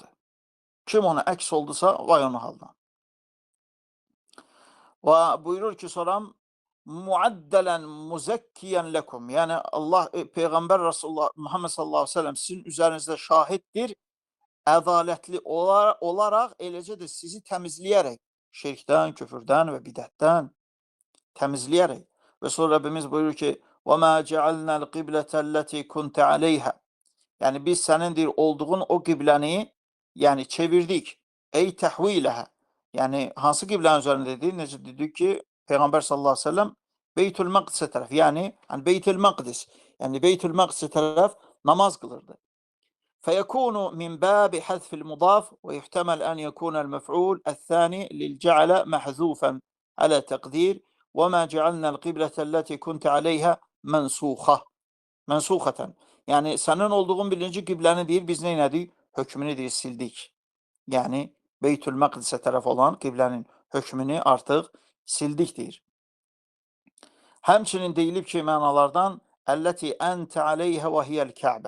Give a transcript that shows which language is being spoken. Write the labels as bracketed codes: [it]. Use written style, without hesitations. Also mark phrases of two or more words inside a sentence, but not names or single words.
[az] Kim ona əks oldusa, vay onun halına. Və buyurur ki, sonra [ar] معدلاً مزكياً لكم. [az] Yəni Allah, Peyğəmbər Rasulullah Muhammed [ar] صلى الله عليه وسلم [az] sizin üzərinizdə şahiddir, ədalətli olaraq eləcə də sizi təmizləyərək, şirkdən, küfürdən və bidətdən təmizləyərək. Və sonra Rəbbimiz buyurur ki, [ar] وَمَا جَعَلْنَا الْقِبْلَةَ الَّتِي كُنْتَ عَلَيْهَا. [az] Yəni biz sənin deyir, olduğun o qibləni yəni çevirdik. Ey təhviləhə. Yəni hansı qiblənin üzərindədir? Necə dedik ki, Peyğəmbər [ar] صلى الله عليه وسلم [az] Beytül Məqdisə tərəf, yəni Beytül Məqdis, yəni Beytül Məqdisə tərəf namaz qılırdı. [ar] فَيَكُونُ مِنْ بَابِ حَذْفِ الْمُضَافِ وَيُحْتَمَلْ أَنْ يَكُونَ الْمَفْعُولُ الثَّانِي لِلْجَعَلَ مَحْذُوفًا على تقدير وَمَا جَعَلْنَا الْقِبْلَةَ الَّتِي كُنْتَ عَلَيْهَا mənsuxatan. [az] Yəni sənin olduğun birinci qibləni deyir, biz neynədik? Hökmünü deyir, sildik. Yəni Beytül Məqdisə tərəf olan qiblənin hökmünü artıq sildik deyir. Həmçinin deyilib ki, mənalardan [ar] التي أنت عليها وهي الكعبة.